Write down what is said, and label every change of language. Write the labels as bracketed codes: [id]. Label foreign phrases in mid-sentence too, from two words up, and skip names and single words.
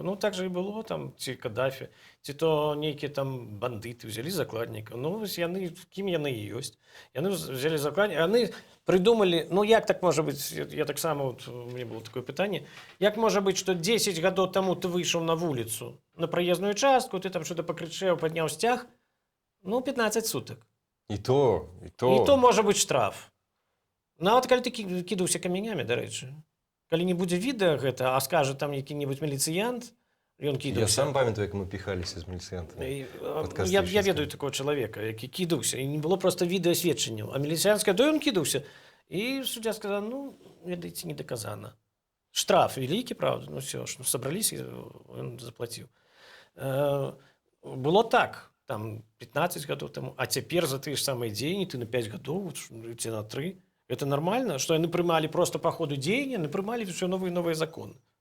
[be] Ну, так же і было там, ці Каддафі, ці то нейкія там бандыты ўзялі закладнікаў. Ну, вось яны, кім яны і ёсць. Яны ўзялі закладнікаў. Яны придумали, ну, як так можа быць, я таксама, вот, [ru] у меня было такое [be] пытанне, як можа быць, што 10 гадоў таму ты выйшаў на вуліцу, на праезную частку, ты там что-то пакрычэў, падняў сцяг, ну, 15 сутак. І то. І то можа быць штраф. Нават калі ты кідаўся камянямі, дарэчы. Калі не будзе відэа гэта, а скажа там які-небудзь міліцыянт, ён кідаўся. Я сам памятаю, як мы піхаліся з міліцыянтамі. Я ведаю такого чалавека, які кідаўся, і не было проста відэасведчанняў. А міліцыянскае, то ён кідаўся. [ru] И судья сказал, ну, ведаеце, не доказано. Штраф великий, правда, ну все, собрались, и он заплатил. Было так, там 15 годов тому, а теперь за те же самые деньги ты на 5 годов, ты на 3. Это нормально, что они принимали просто по ходу деяния, они принимали все новые и новые законы.